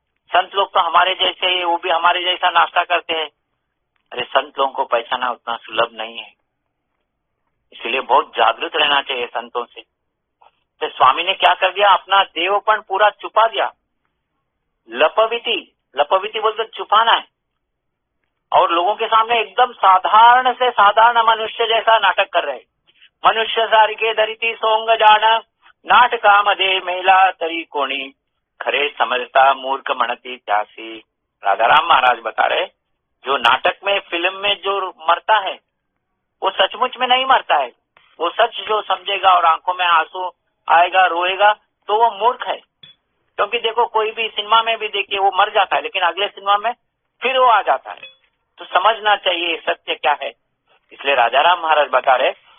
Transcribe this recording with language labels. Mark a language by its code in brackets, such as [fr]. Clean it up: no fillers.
[hi] संत लोग तो हमारे जैसे ही, वो भी हमारे जैसा नाश्ता करते हैं। अरे संत लोगों को पहचाना उतना सुलभ नहीं है, इसलिए बहुत जागृत रहना चाहिए संतों से। तो स्वामी ने क्या कर दिया, अपना देवपन पूरा छुपा दिया। लपविती, लपविती बोलते छुपाना है, और लोगों के सामने एकदम साधारण से साधारण मनुष्य जैसा नाटक कर रहे। [mr] मनुष्य सारखे धरिती सोंग जाण, नाटकामध्ये मेला तरी कोणी, खरे समझता मूर्ख म्हणती त्यासी। [hi] राजाराम महाराज बता रहे, जो नाटक में, फिल्म में जो मरता है वो सचमुच में नहीं मरता है। वो सच जो समझेगा और आंखों में आंसू आएगा, रोएगा, तो वो मूर्ख है। क्योंकि देखो कोई भी सिनेमा में भी देखिए वो मर जाता है, लेकिन अगले सिनेमा में फिर वो आ जाता है। तो समझना चाहिए सत्य क्या है। इसलिए राजाराम महाराज बता रहे